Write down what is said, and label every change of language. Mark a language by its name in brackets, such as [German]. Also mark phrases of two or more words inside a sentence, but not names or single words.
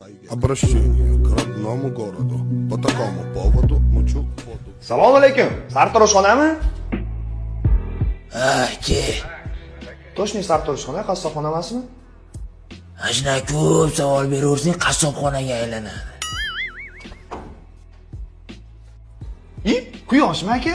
[Russian] Обращение к родному городу. По такому поводу мучу воду. [Uzbek] Assalomu alaykum. Sartaroshxonami? Ke. Toshni sartaroshxona, qassobxona emasmi? Ajna ko'p savol beraversang, qassobxonaga aylanadi. Quyoshmi aka?